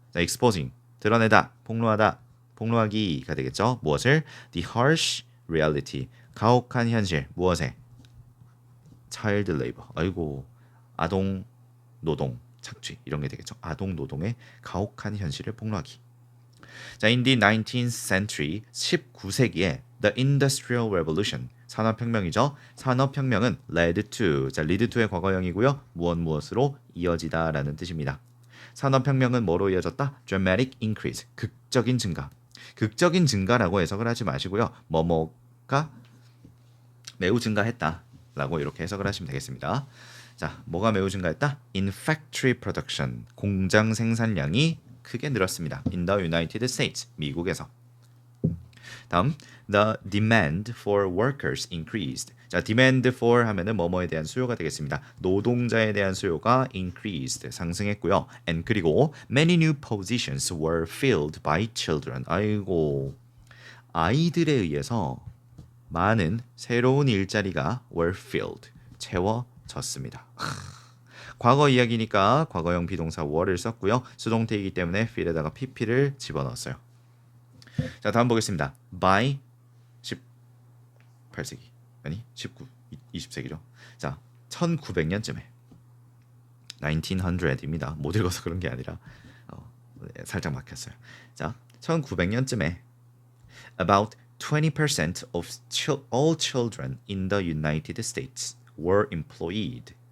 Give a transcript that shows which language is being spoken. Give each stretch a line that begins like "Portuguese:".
Korean: 자, exposing 드러내다, 폭로하다, 폭로하기가 되겠죠. 무엇을? The harsh reality 가혹한 현실 무엇에?
English: Child labor.
Korean: 아이고, 아동 노동 착취 이런 게 되겠죠. 아동 노동의 가혹한 현실을 폭로하기. 자, in the 19th century 19세기에 the Industrial Revolution 산업혁명이죠. 산업혁명은 led to 자 lead to 의 과거형이고요. 무엇으로 이어지다라는 뜻입니다. 산업혁명은 뭐로 이어졌다? dramatic increase 극적인 증가. 극적인 증가라고 해석을 하지 마시고요. 뭐뭐가 매우 증가했다라고 이렇게 해석을 하시면 되겠습니다. 자, 뭐가 매우 증가했다? In factory production 공장 생산량이 크게 늘었습니다.
English: In the United States 미국에서. 다음 the demand for workers increased.
Korean: 자, demand for 하면은 뭐뭐에 대한 수요가 되겠습니다. 노동자에 대한 수요가 increased 상승했고요.
English: and 그리고 many new positions were filled by children.
Korean: 아이고, 아이들에 의해서 많은 새로운 일자리가 were filled 채워졌습니다. 과거 이야기니까 과거형 비동사 were를 썼고요. 수동태이기 때문에 fill에다가 pp를 집어넣었어요. 자, 다음 보겠습니다. by 18세기 아니 19, 20세기죠. 자, 1900년쯤에 1900입니다. 못 읽어서 그런 게 아니라 살짝 막혔어요.
English: 자, 1900년쯤에 about 20% of all children in the United States were employed.